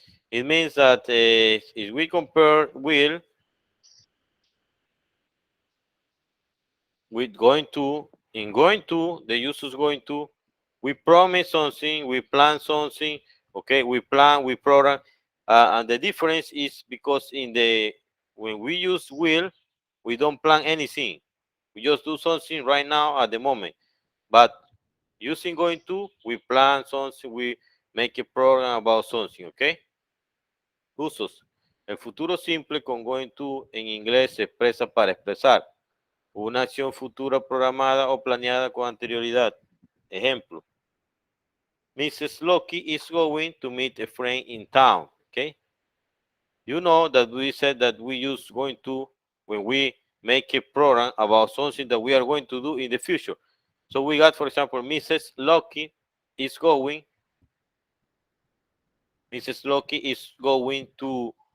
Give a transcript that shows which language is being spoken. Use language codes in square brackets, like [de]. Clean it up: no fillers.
[en] It means that if we compare will with going to, in going to, the use is going to, we promise something, we plan something, okay, we plan, we program, and the difference is because in the, when we use will, we don't plan anything, we just do something right now at the moment, but using going to, we plan something, we make a program about something, okay. [es] Usos. El futuro simple con going to en inglés se expresa para expresar una acción futura programada o planeada con anterioridad. Ejemplo. Mrs. [en] Loki is going to meet a friend in town. Okay. You know that we said that we use going to when we make a program about something that we are going to do in the future. So we got, for example, is going, Mrs. Loki is going to